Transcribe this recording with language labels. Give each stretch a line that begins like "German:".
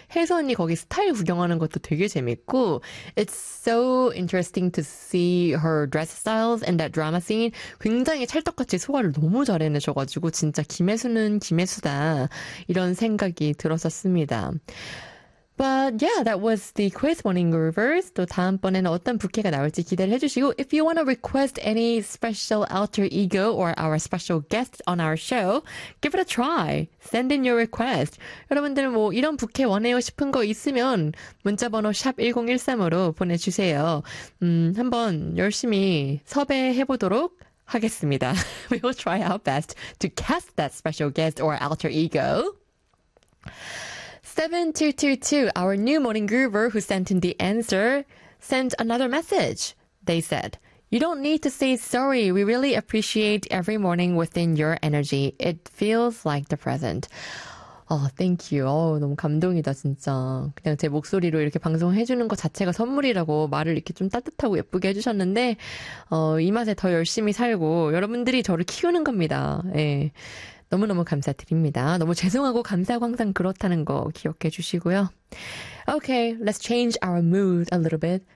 Korean: 혜수 언니 거기 스타일 구경하는 것도 되게 재밌고,
English: It's so interesting to see her dress styles and that drama scene.
Korean: 굉장히 찰떡같이 소화를 너무 잘 해내셔가지고, 진짜 김혜수는 김혜수다. 이런 생각이 들었었습니다.
English: But yeah, that was the quiz, morning groovers.
Korean: 또 다음번에는 어떤 부캐가 나올지 기대를 해주시고,
English: If you want to request any special alter ego or our special guest on our show, give it a try. Send in your request.
Korean: 여러분들 뭐 이런 부캐 원해요 싶은 거 있으면 문자번호 #1013으로 보내주세요. 한번 열심히 섭외해보도록 하겠습니다.
English: We will try our best to cast that special guest or alter ego. 7222, our new morning groover who sent in the answer, sent another message. They said, You don't need to say sorry. We really appreciate every morning within your energy. It feels like the present. Oh, thank you.
Korean: Oh, 너무 감동이다, 진짜. 그냥 제 목소리로 이렇게 방송해주는 것 자체가 선물이라고 말을 이렇게 좀 따뜻하고 예쁘게 해주셨는데, 이 맛에 더 열심히 살고, 여러분들이 저를 키우는 겁니다. 예. 너무너무 감사드립니다. 너무 죄송하고 감사하고 항상 그렇다는 거 기억해 주시고요.
English: Okay, let's change our mood a little bit.